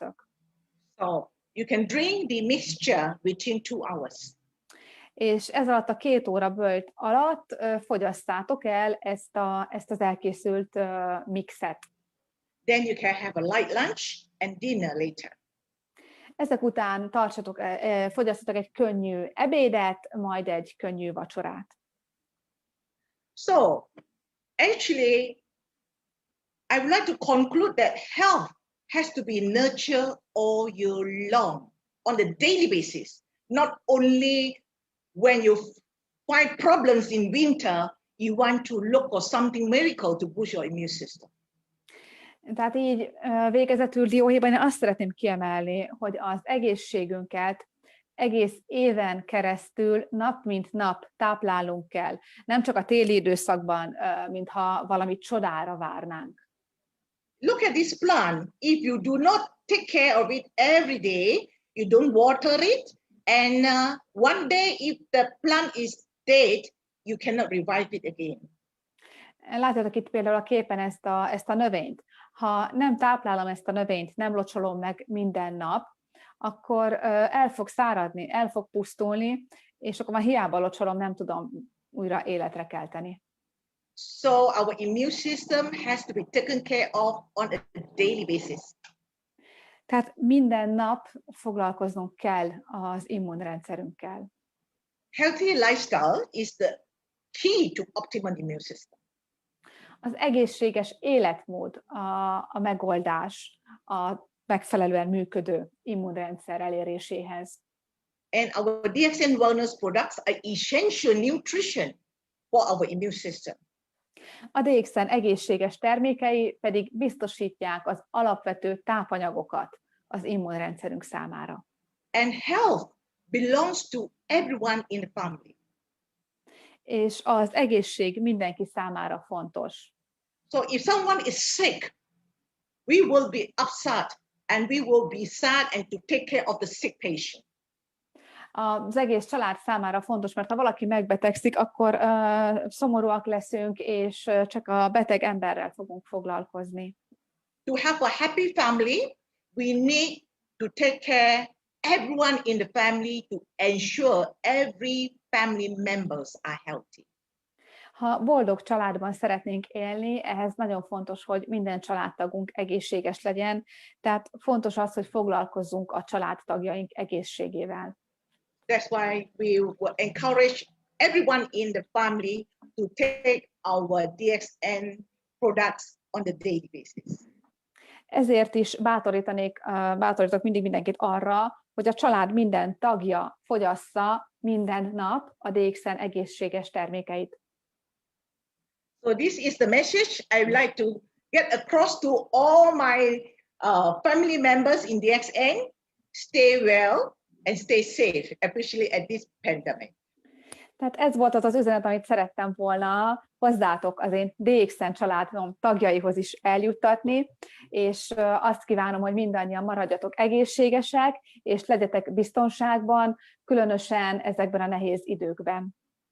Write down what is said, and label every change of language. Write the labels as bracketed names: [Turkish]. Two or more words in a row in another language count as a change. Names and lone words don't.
[English] So you can drink the mixture within 2 hours. [Hungarian] És ez alatt a 2 óra böjt alatt fogyasszátok el ezt az elkészült mixet. [English] Then you can have a light lunch and dinner later. [Hungarian] Ezek után fogyasztatok egy könnyű ebédet, majd egy könnyű vacsorát. [English] So, actually, I would like to conclude that health has to be nurtured all year long on a daily basis, not only when you find problems in winter, you want to look for something miracle to boost your immune system. [Hungarian] Tehát így végezetül dióhéjban én azt szeretném kiemelni, hogy az egészségünket egész éven keresztül nap mint nap táplálnunk kell. Nem csak a téli időszakban, mintha valami csodára várnánk. [English] Look at this plant. If you do not take care of it every day, you don't water it, and one day if the plant is dead, you cannot revive it again. [Hungarian] Látjátok itt például a képen ezt a növényt. Ha nem táplálom ezt a növényt, nem locsolom meg minden nap, akkor el fog száradni, el fog pusztulni, és akkor már hiába locsolom, nem tudom újra életre kelteni. [English] So our immune system has to be taken care of on a daily basis. [Hungarian] Tehát minden nap foglalkoznunk kell az immunrendszerünkkel. [English] Healthy lifestyle is the key to optimal immune system. [Hungarian] Az egészséges életmód a megoldás a megfelelően működő immunrendszer eléréséhez. [English] And our DXN wellness products are essential nutrition for our immune system. [Hungarian] A DXN egészséges termékei pedig biztosítják az alapvető tápanyagokat az immunrendszerünk számára. [English] And health belongs to everyone in the family. [Hungarian] És az egészség mindenki számára fontos. [English] So if someone is sick, we will be upset and we will be sad and to take care of the sick patient. [Hungarian] Az egész család számára fontos, mert ha valaki megbetegszik, akkor szomorúak leszünk, és csak a beteg emberrel fogunk foglalkozni. [English] To have a happy family, we need to take care everyone in the family to ensure every family members are healthy. [Hungarian] Ha boldog családban szeretnénk élni, ehhez nagyon fontos, hogy minden családtagunk egészséges legyen, tehát fontos az, hogy foglalkozzunk a családtagjaink egészségével. [English] That's why we will encourage everyone in the family to take our DXN products on a daily basis. [Hungarian] Ezért is bátorítok mindig mindenkit arra, hogy a család minden tagja fogyassza minden nap a DXN egészséges termékeit. [English] So this is the message I would like to get across to all my family members in DXN. Stay well and stay safe, especially at this pandemic. [Hungarian] Tehát ez volt az üzenet, amit szerettem volna hozzátok az én DXN családom tagjaihoz is eljuttatni, és azt kívánom, hogy mindannyian maradjatok egészségesek, és legyetek biztonságban, különösen ezekben a nehéz időkben.